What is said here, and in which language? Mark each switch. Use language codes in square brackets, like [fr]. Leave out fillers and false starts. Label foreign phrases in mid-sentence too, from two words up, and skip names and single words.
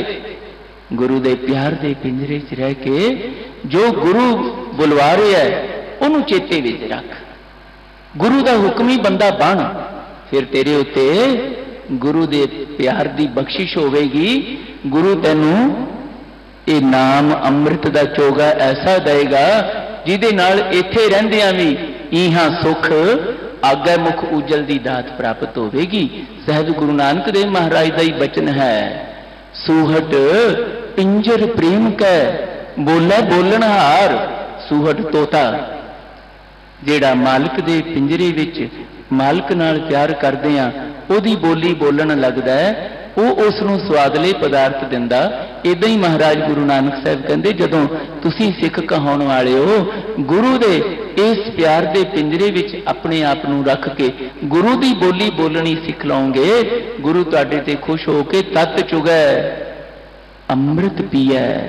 [pa] ਗੁਰੂ ਕੇ ਪਿਆਰ ਕੇ ਪਿੰਜਰੇ ਚ ਰਹਿ ਕੇ ਜੋ ਗੁਰੂ ਬੁਲਵਾ ਰਹਾ ਹੈ ਉਨ੍ਹੋਂ ਨੇ ਚੇਤੇ ਵਿਚ ਰੱਖ, ਗੁਰੂ ਕਾ ਹੁਕਮ ਹੀ ਬੰਦਾ ਬਣ, ਫਿਰ ਤੇਰੇ ਉੱਤੇ ਗੁਰੂ ਕੇ ਪਿਆਰ ਕੀ ਬਖ਼ਸ਼ਿਸ਼ ਹੋਵੇਗੀ। ਗੁਰੂ ਤੈਨੂੰ ਯੇ ਨਾਮ ਅੰਮ੍ਰਿਤ ਕਾ ਚੋਗਾ ਐਸਾ ਦੇਗਾ ਜਿਹਦੇ ਨਾਲ ਇੱਥੇ ਰਹਿੰਦਿਆਂ ਭੀ ਇਹਾਂ ਸੁਖ ਆਗੇ ਮੁਖ ਉਜਲ ਕੀ ਦਾਤ ਪ੍ਰਾਪਤ ਹੋਵੇਗੀ। ਸਹਜ ਗੁਰੂ ਨਾਨਕ ਦੇਵ ਮਹਾਰਾਜ ਕਾ ਹੀ ਬਚਨ ਹੈ, ਸੂਹਟ ਪਿੰਜਰ ਪ੍ਰੇਮ ਕੈ ਬੋਲੇ ਬੋਲਣਹਾਰ। ਸੂਹਟ ਤੋਤਾ ਜਿਹੜਾ ਮਾਲਕ ਦੇ ਪਿੰਜਰੇ ਵਿਚ ਮਾਲਕ ਨਾਲ ਪਿਆਰ ਕਰਦੇ ਆ, ਓਦੀ ਬੋਲੀ ਬੋਲਣ ਲੱਗਦਾ ਹੈ, ਵੋ ਉਸਨੂੰ ਸੁਆਦਲੇ ਪਦਾਰਥ ਦਿੰਦਾ। ਇੱਦਾਂ ਹੀ ਮਹਾਰਾਜ ਗੁਰੂ ਨਾਨਕ ਸਾਹਬ ਕਹਿੰਦੇ ਜਦੋਂ ਤੁਸੀਂ ਸਿੱਖ ਕਹਾਉਣ ਵਾਲੇ ਹੋ, ਗੁਰੂ ਦੇ ਇਸ ਪਿਆਰ ਦੇ ਪਿੰਜਰੇ ਵਿਚ ਅਪਨੇ ਆਪ ਨੂੰ ਰੱਖ ਕੇ ਗੁਰੂ ਦੀ ਬੋਲੀ ਬੋਲਣੀ ਸਿੱਖ ਲਓਗੇ, ਗੁਰੂ ਤੁਹਾਡੇ ਤੇ ਖੁਸ਼ ਹੋ ਕੇ ਤਤ ਚੁਗੈ ਅੰਮ੍ਰਿਤ ਪੀਏ।